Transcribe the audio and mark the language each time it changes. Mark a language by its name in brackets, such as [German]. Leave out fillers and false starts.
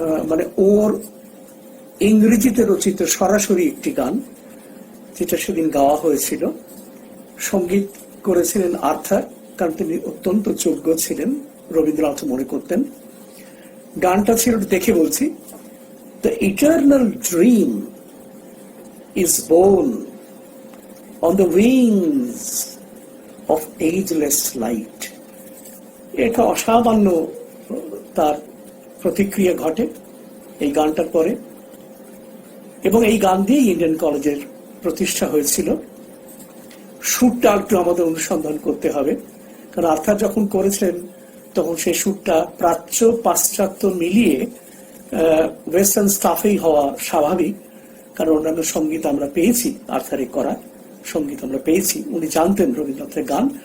[Bangla] মানে ওর ইংরেজিতে রচিত সরাসরি একটি গান, যেটা সেদিন গাওয়া হয়েছিল। সঙ্গীত করেছিলেন আর্থার, কারণ তিনি অত্যন্ত যোগ্য ছিলেন, রবীন্দ্রনাথ মনে করতেন। গানটা ছিল, দেখে বলছি। [English] The eternal dream is born on the wings of ageless light. [Bangla] এটা অসামান্য তার প্রতিক্রিয়া ঘটে এই গানটার পরে, এবং এই গান দিয়ে ইন্ডিয়ান কলেজের প্রতিষ্ঠা হয়েছিল। সুরটা একটু আমাদের অনুসন্ধান করতে হবে, কারণ আর্থার যখন করেছেন তখন সেই সুরটা প্রাচ্য পাশ্চাত্য মিলিয়ে ওয়েস্টার্ন স্টাফেই হওয়া স্বাভাবিক, কারণ অন্যান্য সঙ্গীত আমরা পেয়েছি, আর্থারে করা সঙ্গীত আমরা পেয়েছি, উনি জানতেন রবীন্দ্রনাথের গান।